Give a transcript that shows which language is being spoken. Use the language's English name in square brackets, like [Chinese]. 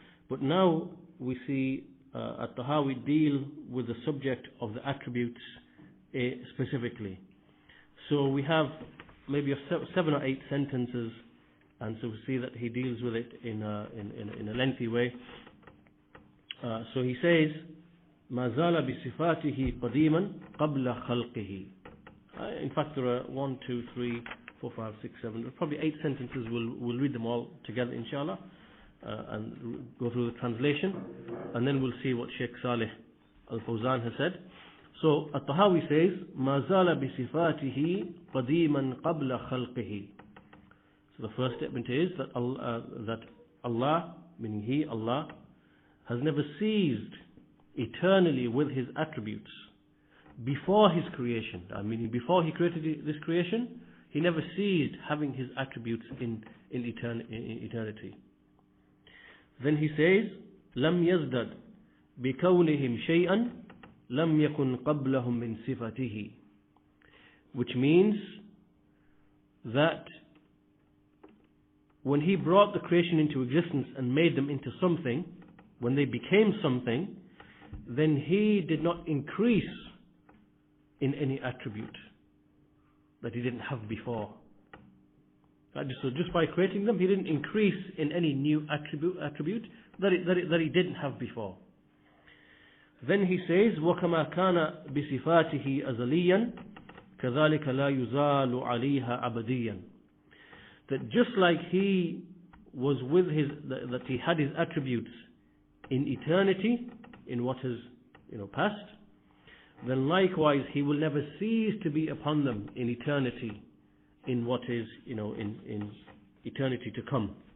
[English] But now we see At-Tahaawi deal with the subject of the attributes specifically. So we have maybe 7 or 8 sentences, and so we see that he deals with it in a lengthy way. So he says, [Arabic] مَا زَالَ بِصِفَاتِهِ قَدِيمًا قَبْلَ خَلْقِهِ. [English] In fact, there are 1, 2, 3, 4, 5, 6, 7, probably 8 sentences. We'll read them all together, inshallah, and go through the translation, and then we'll see what Sheikh Saleh Al-Fawzan has said. So, At-Tahaawi says, [Arabic] مَا زَالَ بِصِفَاتِهِ قَدِيمًا قَبْلَ خَلْقِهِ. [English] So the first statement is that Allah, meaning He, Allah, has never ceased eternally with His attributes before His creation. I mean, before He created this creation, He never ceased having His attributes in eternity. Then he says, [Arabic] لم يزدد بكونهم شيئا لم يكن قبلهم من صفته, [English] which means that when He brought the creation into existence and made them into something, when they became something, then He did not increase in any attribute that He didn't have before. So just by creating them, He didn't increase in any new attribute that He didn't have before. Then he says, [Arabic] وَكَمَا كَانَ بِصِفَاتِهِ أَزَلِيًّا كَذَلِكَ لَا يُزَالُ عَلَيْهَا أَبَدِيًّا. [English] That just like He was with that He had His attributes in eternity, in what has past, then likewise He will never cease to be upon them in eternity, in what is in eternity to come.